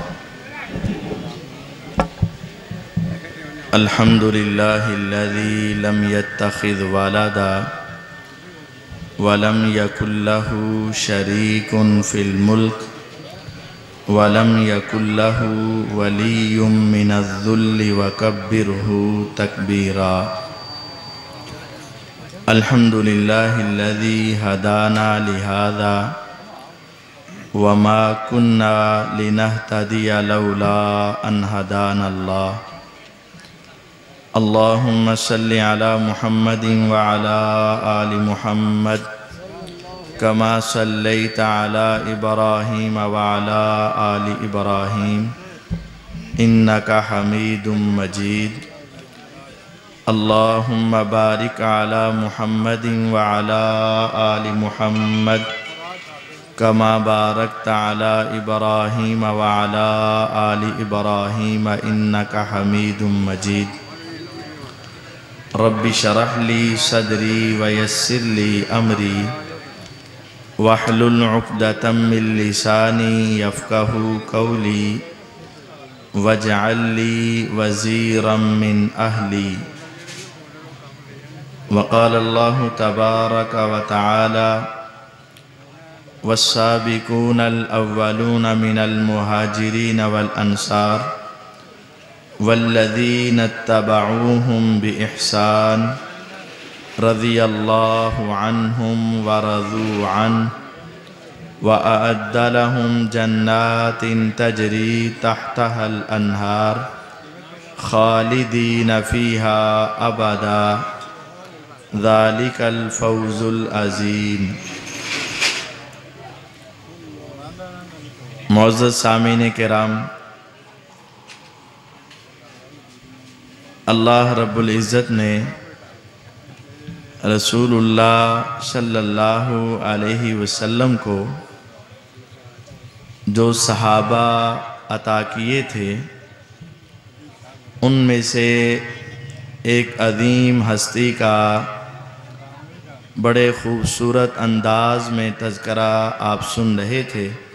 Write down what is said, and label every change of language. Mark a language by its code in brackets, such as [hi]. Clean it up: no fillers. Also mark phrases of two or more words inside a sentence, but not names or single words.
[ar] الحمد لله الذي لم يتخذ ولدا ولم يكن له شريك في الملك ولم يكن له ولي من الذل وكبره تكبيرا. الحمد لله الذي هدانا لهذا وما كنا لنهتدي لولا أن هدانا الله. اللهم صل على محمد وعلى آل محمد كما صليت على إبراهيم وعلى آل إبراهيم إنك حميد مجيد. اللهم بارك على محمد وعلى آل محمد كما باركت على إبراهيم وعلى آل إبراهيم إنك حميد مجيد. رب اشرح لي صدري ويسر لي أمري واحلل عقدة من لساني يفقهوا قولي واجعل لي وزيرا من أهلي. وقال الله تبارك وتعالى والسابقون الأولون من المهاجرين والأنصار والذين اتبعوهم بإحسان رضي الله عنهم ورضوا عنه وأعد لهم جنات تجري تحتها الأنهار خالدين فيها أبدا ذلك الفوز العظيم. [ur] معزز سامعین کرام، اللہ رب العزت نے رسول اللہ [ar] صلى الله عليه وسلم [ur] को جو صحابہ عطا کیے تھے ان میں سے ایک عظیم ہستی کا بڑے خوبصورت انداز میں تذکرہ آپ سن رہے تھے.